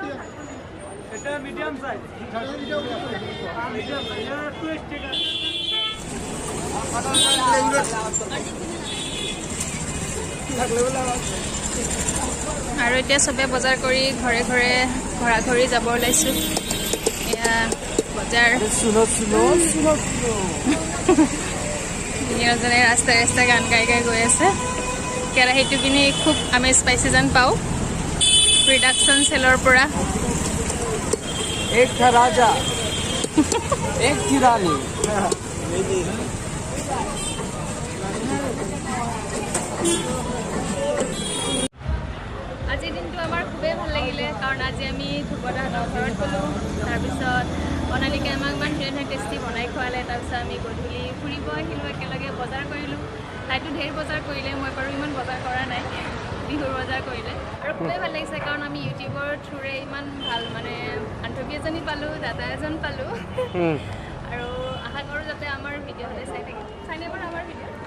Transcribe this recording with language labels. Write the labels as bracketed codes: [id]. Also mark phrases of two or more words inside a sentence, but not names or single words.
[as] আৰু এতিয়া চবে বজাৰ কৰি ঘৰে ঘৰে ঘৰা ঘৰি যাব ওলাইছোঁ এয়া বজাৰ তিনিওজনে ৰাস্তাই গান গাই গৈ আছে কেৰাহীটো কিনি খুব আমেজ পাইছে যেন পাওঁ [en] reduction sale [as] পৰা [hi] एक था राजा एक थी रानी [as] আজিৰ দিনটো আমাৰ খুবেই ভাল লাগিলে কাৰণ আজি আমি ধ্ৰুৱদাহঁতৰ ঘৰত গ'লোঁ তাৰপিছত বনালীকে আমাক ইমান ধুনীয়া টেষ্টি বনাই খুৱালে তাৰপিছত আমি গধূলি ফুৰিব আহিলোঁ একেলগে বজাৰ কৰিলোঁ তাইতো ঢেৰ বজাৰ কৰিলে মই বাৰু ইমান বজাৰ কৰা নাই বিহুৰ বজাৰ কৰিলে আৰু খুবেই ভাল লাগিছে কাৰণ আমি ইউটিউবৰ থ্ৰুৰে ইমান ভাল মানে বান্ধৱী এজনী পালোঁ দাদা এজন পালোঁ আৰু আশা কৰোঁ যাতে আমাৰ ভিডিঅ' হ'লে চাই থাকিব চাইনে বাৰু আমাৰ ভিডিঅ'